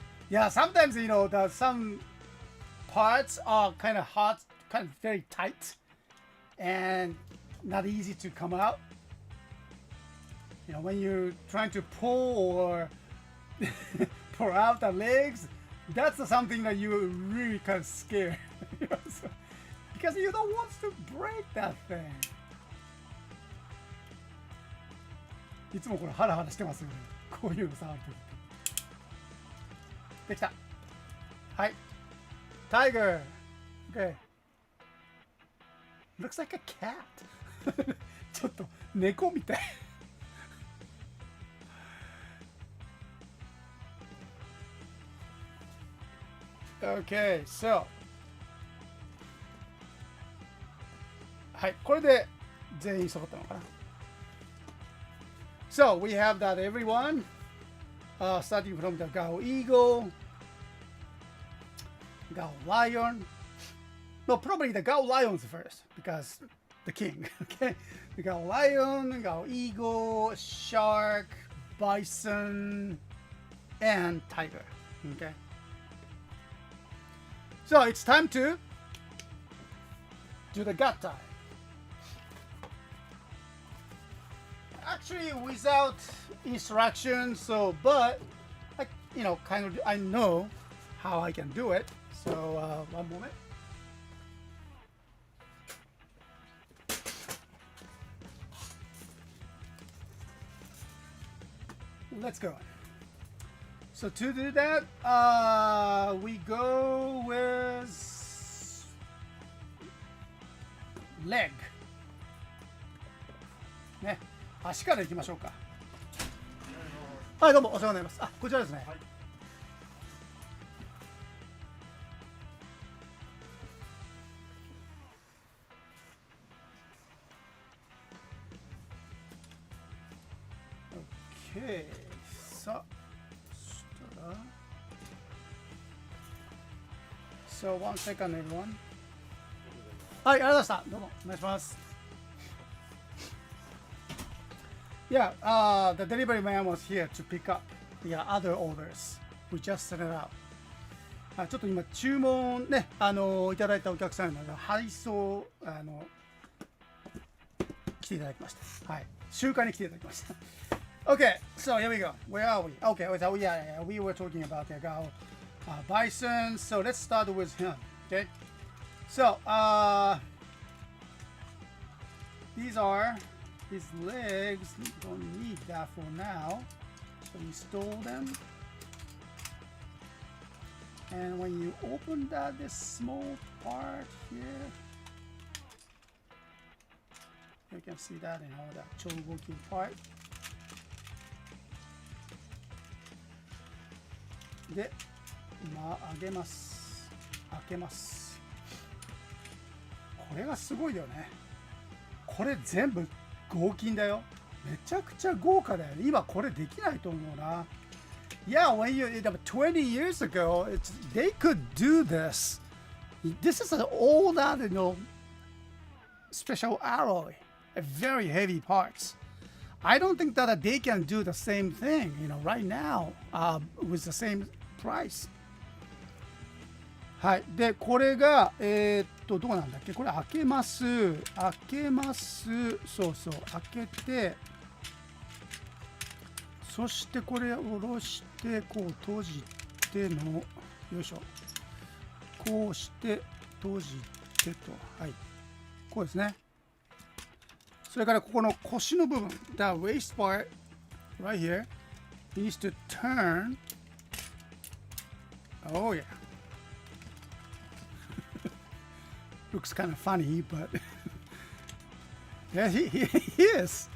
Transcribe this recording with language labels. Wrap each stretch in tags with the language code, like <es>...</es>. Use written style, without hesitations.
<en>Yeah, sometimes you know that some parts are kind of hot, kind of very tight, and not easy to come out. You know, when you're trying to pull or pull out the legs, that's something that you're really kind of scared. So, because you don't want to break that thing.</en> <ja>いつもこれハラハラしてますよね。こういうの触るとき。できた。はい。Tiger. Okay.</ja> <en>Looks like a cat.</en> <ja>ちょっと猫みたい。 Okay, so はい、これで全員揃ったのかな。</ja> <en>So we have that everyone, starting from the Gao Eagle, Gao Lion. No, probably the Gao Lions first because the king. Okay, the Gao Lion, Gao Eagle, Shark, Bison, and Tiger. Okay. So it's time to do the gut tie. Actually, without instructions, so but I, you know, kind of I know how I can do it. So one moment. Let's go. So to do that, we go with leg.</en> <ja>ね、足からいきましょうか。はい、どうもお世話になります。あ、こちらですね。はい、OK。さあ。</ja> <en>So one second, everyone.</en> <ja>はい、ありがとうございました。どうもお願いします。</ja> <en>Yeah, the delivery man was here to pick up the other orders. We just set it out.</en> <ja>ちょっと今注文ね、いただいたお客さんの配送来ていただきました。はい、集会に来ていただきました。</ja> <en>Okay, so here we go. Where are we? Okay, so yeah, we were talking about the Gao Bison. So let's start with him. Okay, so these are his legs. We don't need that for now. So install them. And when you open that, this small part here, you can see that in all that chogoki part.</en> <ja>で、上げます。開けます。これがすごいよね。これ全部合金だよ。めちゃくちゃ豪華だよね。今これできないと思うな。</ja> <en>Yeah, when you 20 years ago, they could do this. This is all that, you know, special alloy, very heavy parts. I don't think that they can do the same thing, you know, right now, with the same price.</en> <ja>はい。で、これが、どこなんだっけ？これ開けます。開けます。そうそう。開けて、そしてこれを下ろして、こう閉じての、よいしょ。こうして閉じケット。はい。こうですね。それからここの腰の部分。</ja> <en>The waist part right here needs to turn. Oh yeah. Looks kind of funny, but yeah, he is.</en>